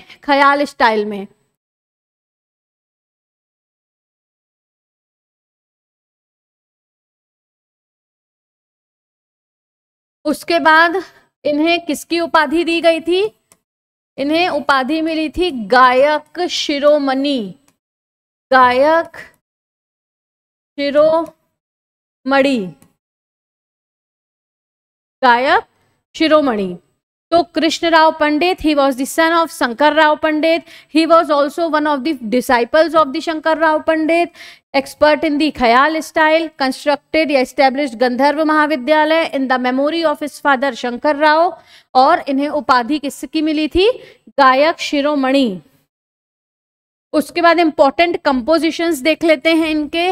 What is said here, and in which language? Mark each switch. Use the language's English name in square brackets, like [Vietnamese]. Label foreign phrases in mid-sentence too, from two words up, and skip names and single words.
[Hindi] ख्याल स्टाइल में। उसके बाद इन्हें किसकी उपाधि दी गई थी? इन्हें उपाधि मिली थी गायक शिरोमणि, गायक शिरोमणि, गायक शिरोमणि। [English] तो कृष्ण राव पंडित, He was the son of Shankar Rao Pandit, he was also one of the disciples of the Shankar Rao Pandit, expert in the khayal style, constructed or established Gandharva Mahavidyalaya in the memory of his father Shankar Rao. [Hindi] और इन्हें उपाधि किसकी मिली थी? गायक शिरोमणि। उसके बाद [English] important compositions [Hindi] देख लेते हैं इनके।